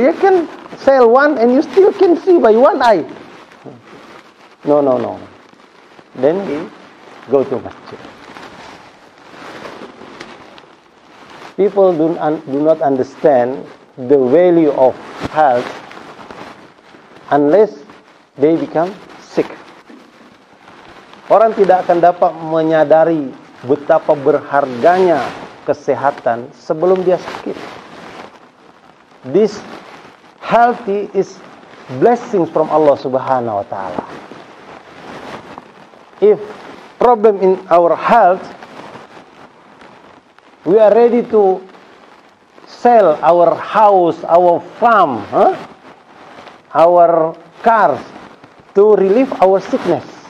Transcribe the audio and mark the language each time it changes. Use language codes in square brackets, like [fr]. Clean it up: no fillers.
[en] You can sell 1 and you still can see by 1 eye. No. Then he go to masjid. People do not understand the value of health unless they become sick. [id] Orang tidak akan dapat menyadari betapa berharganya kesehatan sebelum dia sakit. [en] This healthy is blessings from Allah Subhanahu wa Ta'ala. if problem in our health, we are ready to sell our house, our farm, our cars to relieve our sickness.